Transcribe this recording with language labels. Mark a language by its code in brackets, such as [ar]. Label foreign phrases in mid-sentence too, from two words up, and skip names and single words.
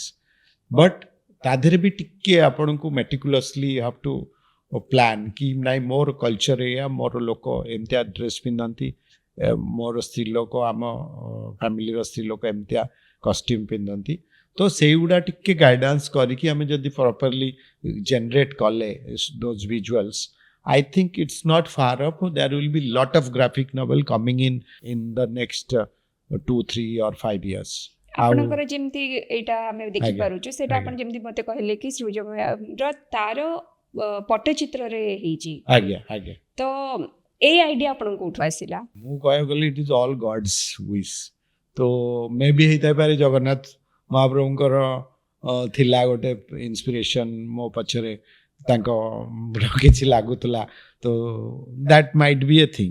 [or] ବଟ୍ ତା ଦେହରେ ବି ଟିକେ ଆପଣଙ୍କୁ [en] meticulously you have to plan [or] କି ନାଇଁ ମୋର କଲଚର ଏଇଆ, ମୋର ଲୋକ ଏମିତିଆ ଡ୍ରେସ୍ ପିନ୍ଧନ୍ତି, ମୋର ସ୍ତ୍ରୀ ଲୋକ, ଆମ ଫ୍ୟାମିଲିର ସ୍ତ୍ରୀ ଲୋକ ଏମିତିଆ କଷ୍ଟ୍ୟୁମ୍ ପିନ୍ଧନ୍ତି। ତ ସେଇଗୁଡ଼ା ଟିକେ ଗାଇଡାନ୍ସ କରିକି ଆମେ ଯଦି [en] properly generate [or] କଲେ [en] those visuals, I think it's not far up. There will be lot of graphic novel coming in the next 2, 3 or 5 years. [or] ଆପଣଙ୍କର ଯେମିତି ଏଇଟା ଆମେ ଦେଖିପାରୁଛୁ, ସେଇଟା ଆପଣ ଯେମିତି ମତେ କହିଲେ କି ସୃଜମୟର ତାର ପଟ୍ଟଚିତ୍ରରେ ହେଇଛି। ଆଜ୍ଞା ଆଜ୍ଞା। ତ ଏଇ ଆଇଡିଆ ଆପଣଙ୍କୁ କୋଉଠୁ ଆସିଲା? ମୁଁ କହିବାକୁ ଗଲେ [en] it is all God's wish. [or] ତ [en] may be [or] ହେଇଥାଇପାରେ ଜଗନ୍ନାଥ ମହାପ୍ରଭୁଙ୍କର ଥିଲା ଗୋଟେ ଇନ୍ସପିରେସନ୍ ମୋ ପଛରେ, ତାଙ୍କ କିଛି ଲାଗୁଥିଲା, ତ [en] that might be a thing.